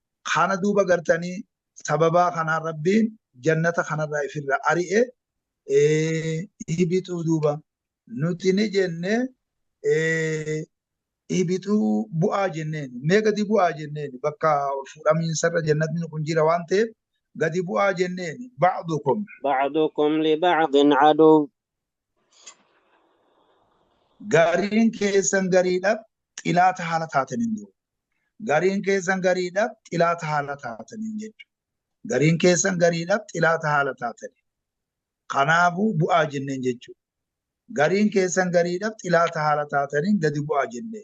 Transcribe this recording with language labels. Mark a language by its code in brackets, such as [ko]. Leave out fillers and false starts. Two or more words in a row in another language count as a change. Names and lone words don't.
[om] Kana duuba gartanii sababaa kanaan rabbiin jannata kanarraa ifirra ari'e ibixuu duuba nuti ni jenne ibixuu bu'aa jenneen mee gadi bu'aa jenneen bakka fuudhamiinsarra jannatni kun jira waan ta'eef gadi bu'aa jenneen ba'dukum [ar] لبعض عدو [om] gariin keessan gariidhaaf xilaata haala taataniin duuba gariin keessan gariidhaaf xilaata haala taataniin jechuudha. Gariin keessan gariidhaaf xilaata haala taataniin. Kanaafuu bu'aa jenneen jechuudha. Gariin keessan gariidhaaf xilaata haala taataniin gadi bu'aa jenneen.